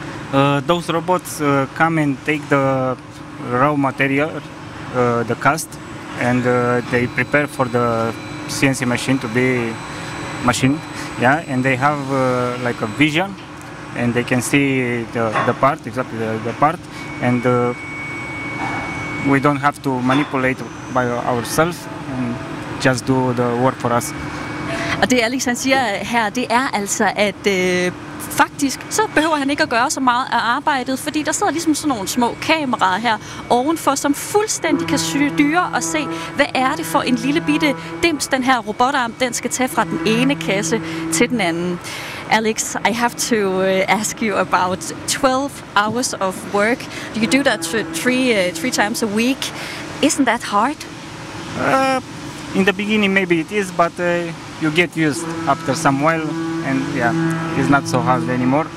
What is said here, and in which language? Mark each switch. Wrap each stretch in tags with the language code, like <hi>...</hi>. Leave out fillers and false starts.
<en>Those robots come and take the raw material, the cast, and they prepare for the CNC machine to be machined. Yeah, and they have like a vision, and they can see the part, exactly the part, and we don't have to manipulate by ourselves. Just do the work for us.</en> <da>Og det Alex han siger her, det er altså, at faktisk så behøver han ikke at gøre så meget af arbejdet, fordi der sidder ligesom sådan nogle små kameraer her ovenfor, som fuldstændig kan styre og se, hvad er det for en lille bitte dims, den her robotarm, den skal tage fra den ene kasse til den anden.</da> <en>Alex, I have to ask you about 12 hours of work. You do that three times a week. Isn't that hard? In the beginning maybe it is, but you get used after some while, and yeah, it's not so hard anymore.</en>